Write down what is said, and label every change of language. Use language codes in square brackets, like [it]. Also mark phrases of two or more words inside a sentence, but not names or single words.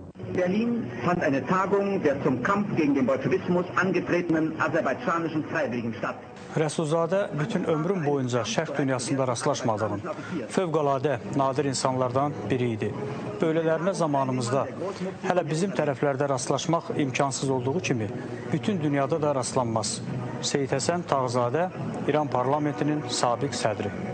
[de] Berlin fand eine Tagung der zum Kampf gegen den Bolschewismus angetretenen aserbaycanischen Freiwilligen statt. [az] Rəsulzadə bütün ömrüm boyunca şərq dünyasında rastlaşmadığım, fövqəladə nadir insanlardan biri idi. Böylələrinə zamanımızda hələ bizim tərəflərdə rastlaşmaq imkansız olduğu kimi, bütün dünyada da rastlanmaz. Seyid Həsən Tağzadə, İran parlamentinin sabiq sədri.